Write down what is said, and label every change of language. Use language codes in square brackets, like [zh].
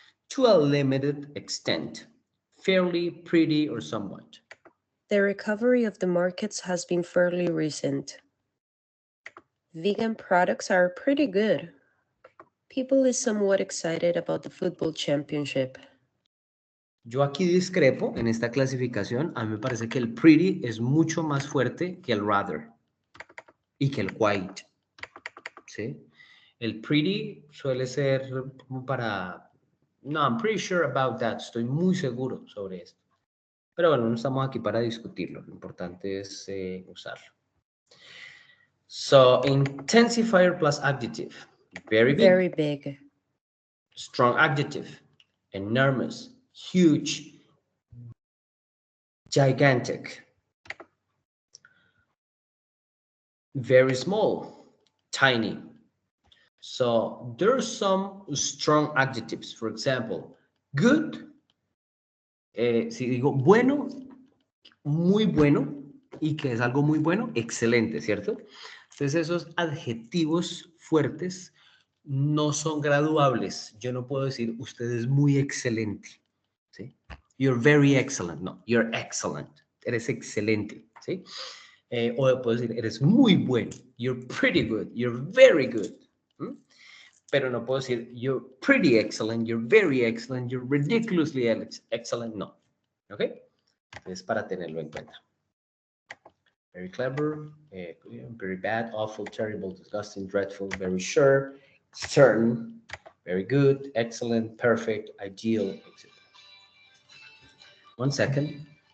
[en] To a limited extent, fairly pretty or somewhat. The recovery of the markets has been fairly recent. Vegan products are pretty good. People is somewhat excited about the football championship. [es] Yo aquí discrepo en esta clasificación. A mí me parece que el pretty es mucho más fuerte que el rather y que el quite. ¿Sí? El pretty suele ser como para... [en] No, I'm pretty sure about that. [es] Estoy muy seguro sobre esto. Pero bueno, no estamos aquí para discutirlo. Lo importante es usarlo. [en] So, intensifier plus adjective. Very big. Very big. Strong adjective. Enormous. Huge. Gigantic. Very small. Tiny. So there are some strong adjectives. For example, good. [es] Si digo bueno, muy bueno, y que es algo muy bueno, excelente, ¿cierto? Entonces esos adjetivos fuertes no son graduables. Yo no puedo decir usted es muy excelente, ¿sí? [en] You're very excellent. No, you're excellent. [es] Eres excelente, ¿sí? O puedo decir eres muy bueno. [en] You're pretty good. You're very good. ¿Mm? [es] Pero no puedo decir [en] you're pretty excellent, you're very excellent, you're ridiculously excellent. No. ¿Ok? [es] Es para tenerlo en cuenta. [en] Very clever, very bad, awful, terrible, disgusting, dreadful, very sure, certain, very good, excellent, perfect, ideal, etc. One second.